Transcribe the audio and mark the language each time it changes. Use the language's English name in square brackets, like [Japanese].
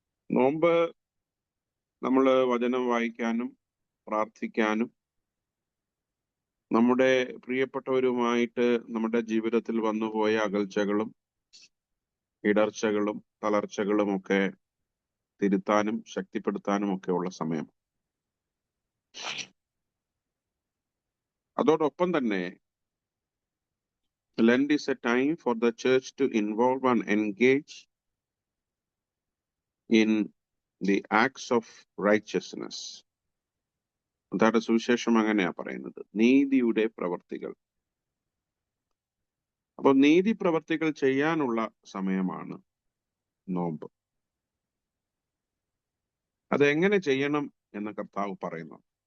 [Malayalam] നോമ്പ് നമ്മള് വചനം വായിക്കാനും പ്രാർത്ഥിക്കാനും നമ്മുടെ പ്രിയപ്പെട്ടവരുമായിട്ട് നമ്മുടെ ജീവിതത്തിൽ വന്നുപോയ അകൽച്ചകളും ഇടർച്ചകളും തളർച്ചകളും ഒക്കെ തിരുത്താനും ശക്തിപ്പെടുത്താനും ഒക്കെ ഉള്ള സമയം. അതോടൊപ്പം തന്നെ [English] Lent is a time for the church to involve and engage in the acts of righteousness. [Malayalam] അതാണ് സുവിശേഷം അങ്ങനെയാ പറയുന്നത്, നീതിയുടെ പ്രവർത്തികൾ. അപ്പൊ നീതി പ്രവർത്തികൾ ചെയ്യാനുള്ള സമയമാണ് നോമ്പ്. അതെങ്ങനെ ചെയ്യണം എന്ന് കർത്താവ് പറയുന്നു.